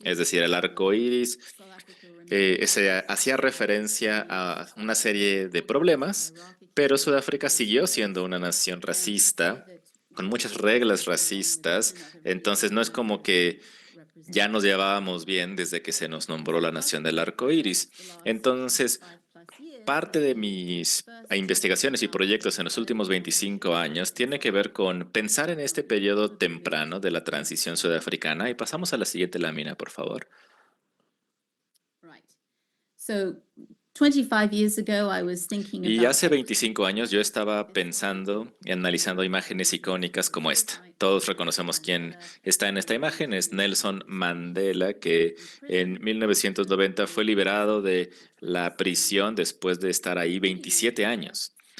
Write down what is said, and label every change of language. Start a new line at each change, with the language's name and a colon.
Spanish: Es decir, el arco iris se hacía referencia a una serie de problemas, pero Sudáfrica siguió siendo una nación racista, con muchas reglas racistas, entonces no es como que ya nos llevábamos bien desde que se nos nombró la nación del arco iris. Entonces, parte de mis investigaciones y proyectos en los últimos 25 años tiene que ver con pensar en este periodo temprano de la transición sudafricana. Y pasamos a la siguiente lámina, por favor.
English: So 25 years ago, I was thinking
Spanish: Y
English: about
Spanish: hace 25 años yo estaba pensando y analizando imágenes icónicas como esta. Todos reconocemos quién está en esta imagen, es Nelson Mandela, que en 1990 fue liberado de la prisión después de estar ahí 27 años.